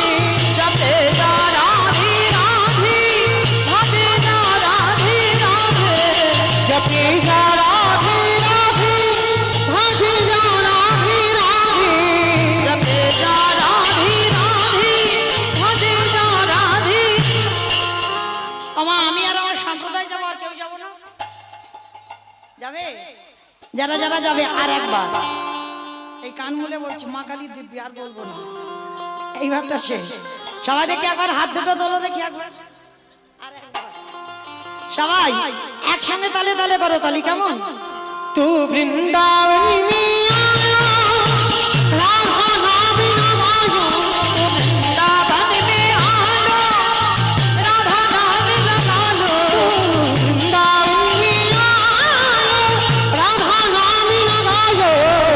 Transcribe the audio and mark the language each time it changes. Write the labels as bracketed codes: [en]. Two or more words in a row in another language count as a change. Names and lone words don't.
[hi] जपे जा राधे राधे भजे जा राधे राधे जपे जा राधे राधे भाजे जा राधे राधे जपे जा राधे राधे भजे जा राधे [bn] আমা আমি আর আমার সম্প্রদায় যাব আর কেউ যাব না যাবে যারা যারা যাবে আর একবার এই কান মুলে বলছি মা কালী দিব্যি আর বলবো না এইবারটা শেষ সবাই দেখি একবার হাত দুটো তোলো দেখি একবার আর একবার সবাই একসঙ্গে তালে তালে করো তালি কেমন [hi] तू वृंदावन में आया राधा नाम लगायो वृंदावन में आलो राधा नाम लगा लो वृंदावन में आया राधा नाम लगायो